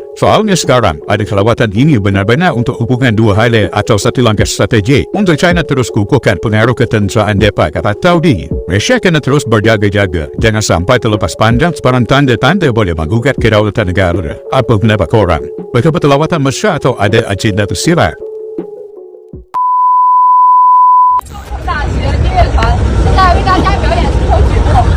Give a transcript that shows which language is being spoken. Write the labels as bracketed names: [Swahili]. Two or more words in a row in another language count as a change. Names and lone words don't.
[Malay] Soalnya sekarang, ada kelawatan ini benar-benar untuk hubungan dua highlight atau satu langkah strategi untuk China terus kukuhkan pengaruh ketenteraan mereka, kata Taudi. Malaysia kena terus berjaga-jaga. Jangan sampai terlepas pandang sebarang tanda-tanda boleh menggugat kedaulatan negara. Apa pendapat korang? Betul-betul lawatan mesra atau ada agenda tersirat? [Chinese] 大学音乐团现在为大家表演四首曲目。